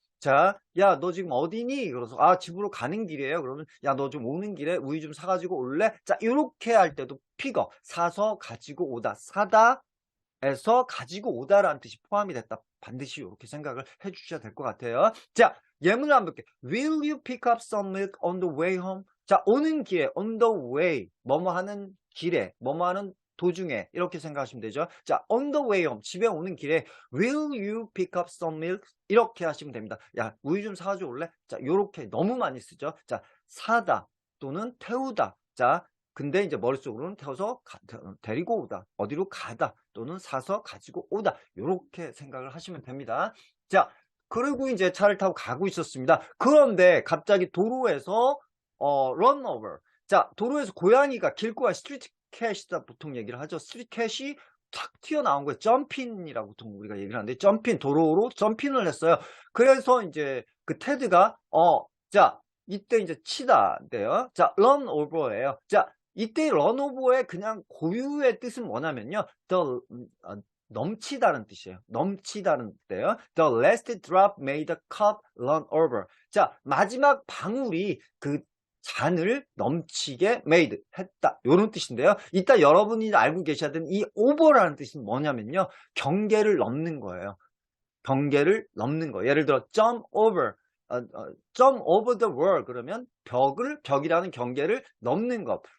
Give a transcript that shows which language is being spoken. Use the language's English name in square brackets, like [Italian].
[Korean] 자, 야, 너 지금 어디니? 그래서 집으로 가는 길이에요. 그러면 야, 너 좀 오는 길에 우유 좀 사가지고 올래? 자, 이렇게 할 때도 픽업, 사서 가지고 오다, 사다, 에서 가지고 오다라는 뜻이 포함이 됐다. 반드시 이렇게 생각을 해주셔야 될 것 같아요. 자, 예문을 한번 볼게요. [English] Will you pick up some milk on the way home? [Korean] 자, 오는 길에 on the way, 뭐뭐 하는 길에, 뭐뭐 하는 도중에 이렇게 생각하시면 되죠. 자, on the way home, 집에 오는 길에 [English] will you pick up some milk? [Korean] 이렇게 하시면 됩니다. 야, 우유 좀 사줘 올래? 자, 요렇게 너무 많이 쓰죠. 자, 사다 또는 태우다. 자, 근데 이제 머릿속으로는 태워서 데리고 오다, 어디로 가다 또는 사서 가지고 오다, 요렇게 생각을 하시면 됩니다. 자, 그리고 이제 차를 타고 가고 있었습니다. 그런데 갑자기 도로에서 run over. 자, 도로에서 고양이가 길고야 스트리트 캣이다 보통 얘기를 하죠. 스트리트 캣이 탁 튀어나온 거예요. 점핑이라고 보통 우리가 얘기를 하는데, 점핑, 도로로 점핑을 했어요. 그래서 이제 그 테드가 자, 이때 이제 치다인데요. 자, run over예요. 자, 이때 run over의 그냥 고유의 뜻은 뭐냐면요, 넘치다는 뜻이에요. 넘치다는 뜻이에요. [English] The last drop made the cup run over. [Korean] 자, 마지막 방울이 그 잔을 넘치게 made, 했다, 요런 뜻인데요. 이따 여러분이 알고 계셔야 되는 이 over라는 뜻은 뭐냐면요, 경계를 넘는 거예요. 경계를 넘는 거. 예를 들어 jump over, jump over the wall 그러면 벽이라는 경계를 넘는 것.